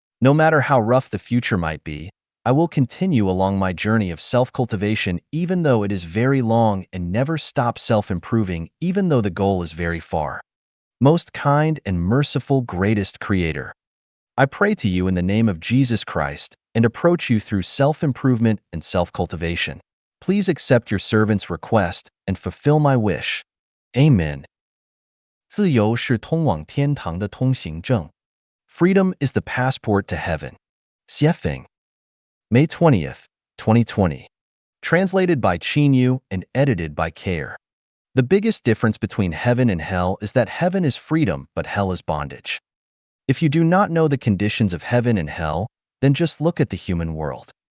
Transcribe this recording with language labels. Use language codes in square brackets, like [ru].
[en] No matter how rough the future might be, I will continue along my journey of self-cultivation even though it is very long and never stop self-improving even though the goal is very far. Most kind and merciful greatest creator. I pray to you in the name of Jesus Christ and approach you through self-improvement and self-cultivation. Please accept your servant's request and fulfill my wish. Amen. [zh] 自由是通往天堂的通行证. [en] Freedom is the passport to heaven. Xiefeng. May 20th, 2020. Translated by Qinyu and edited by Care. The biggest difference between heaven and hell is that heaven is freedom, but hell is bondage. If you do not know the conditions of heaven and hell, then just look at the human world.